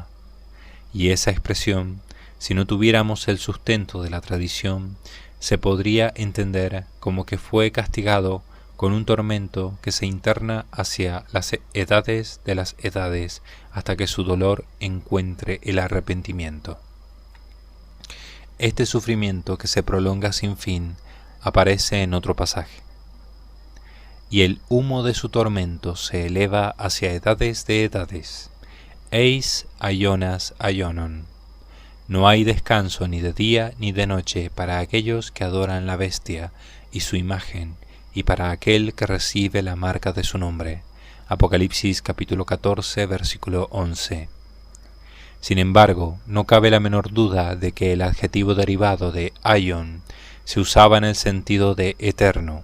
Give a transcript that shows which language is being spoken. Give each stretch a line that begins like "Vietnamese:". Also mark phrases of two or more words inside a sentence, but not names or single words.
Spanish: Y esa expresión, si no tuviéramos el sustento de la tradición, se podría entender como que fue castigado con un tormento que se interna hacia las edades de las edades hasta que su dolor encuentre el arrepentimiento. Este sufrimiento que se prolonga sin fin aparece en otro pasaje. Y el humo de su tormento se eleva hacia edades de edades.
Greek: Εἰς αἰῶνας αἰώνων.
Spanish: No hay descanso ni de día ni de noche para aquellos que adoran la bestia y su imagen, y para aquel que recibe la marca de su nombre. Apocalipsis capítulo 14, versículo 11. Sin embargo, no cabe la menor duda de que el adjetivo derivado de aion se usaba en el sentido de eterno.